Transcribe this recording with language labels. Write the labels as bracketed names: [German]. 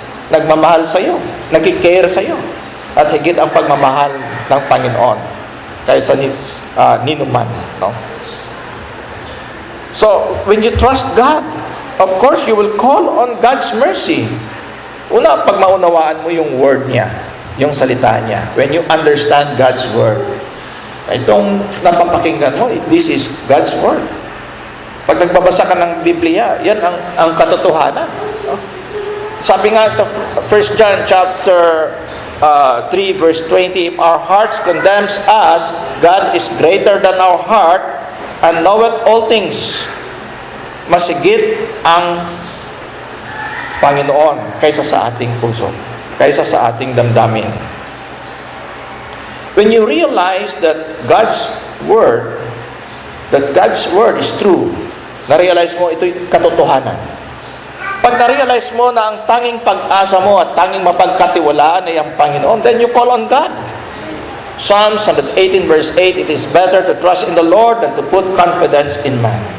[Filipino] Nagmamahal sa iyo, nagki-care sa iyo, at higit ang pagmamahal ng Panginoon kaysa ninuman, no? [English] So, when you trust God, of course you will call on God's mercy. [Filipino] Una, pag maunawaan mo yung word niya, yung salita niya, [English] when you understand God's word, [Filipino] itong napapakinggan mo, [English] this is God's word. [Filipino] Pag nagbabasa ka ng Biblia, yan ang katotohanan. [English] No? [Filipino] Sabi nga sa [English] 1 John chapter 3 verse 20, "If our hearts condemns us, God is greater than our heart and knoweth all things." [Filipino] Masigit ang Panginoon kaysa sa ating puso, kaysa sa ating damdamin. [English] When you realize that God's word is true, [Filipino] na-realize mo ito'y katotohanan. Pag na-realize mo na ang tanging pag-asa mo at tanging mapagkatiwalaan ay ang Panginoon, [English] then you call on God. Psalms 118 verse 8, "It is better to trust in the Lord than to put confidence in man."